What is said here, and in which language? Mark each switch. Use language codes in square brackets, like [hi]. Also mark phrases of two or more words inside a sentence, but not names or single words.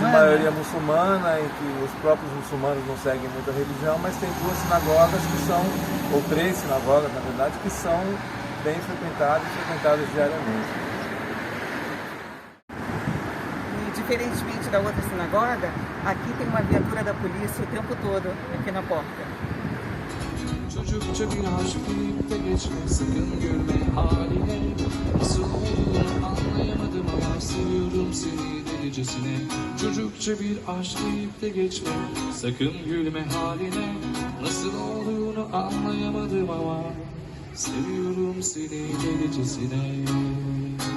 [pt] de maioria muçulmana, em que os próprios muçulmanos não seguem muita religião, mas tem 2 sinagogas que são, ou 3 sinagogas na verdade, que são bem frequentadas e frequentadas diariamente. E, diferentemente da outra sinagoga, aqui tem uma viatura da polícia o tempo todo aqui na porta. [tr] Çocukça bir aşk deyip de geçme, sakın gülme haline. Nasıl olduğunu anlayamadım ama seviyorum seni delicesine. Çocukça bir aşk deyip de geçme, sakın gülme haline. Nasıl olduğunu anlayamadım ama seviyorum seni delicesine.